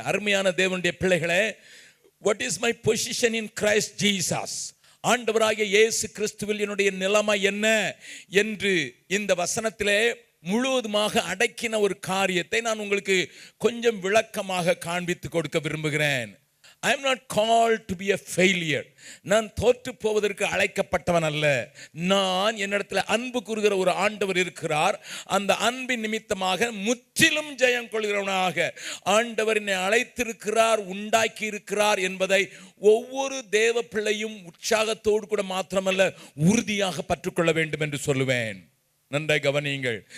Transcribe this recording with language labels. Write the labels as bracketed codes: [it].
[ta] அருமையான தேவனுடைய பிள்ளைகளே, [en] what is my position in Christ Jesus? [ta] ஆண்டவராகிய இயேசு கிறிஸ்துவில் என்னுடைய நிலைமை என்ன என்று இந்த வசனத்திலே முழுவதுமாக அடக்கின ஒரு காரியத்தை நான் உங்களுக்கு கொஞ்சம் விளக்கமாக காண்பித்து கொடுக்க விரும்புகிறேன். [en] I am not called to be a failure. [ta] நான் தோற்று போவதற்கு அழைக்கப்பட்டவன் அல்ல. நான் என்னிடத்தில் அன்பு கூறுகிற ஒரு ஆண்டவர் இருக்கிறார். அந்த அன்பின் நிமித்தமாக முற்றிலும் ஜெயம் கொள்கிறவனாக ஆண்டவர் என்னை அழைத்திருக்கிறார், உண்டாக்கி இருக்கிறார் என்பதை ஒவ்வொரு தேவ பிள்ளையும் உற்சாகத்தோடு கூட மாத்திரமல்ல உறுதியாக பற்றுக்கொள்ள வேண்டும் என்று சொல்லுவேன். நன்றாய் கவனியுங்கள்.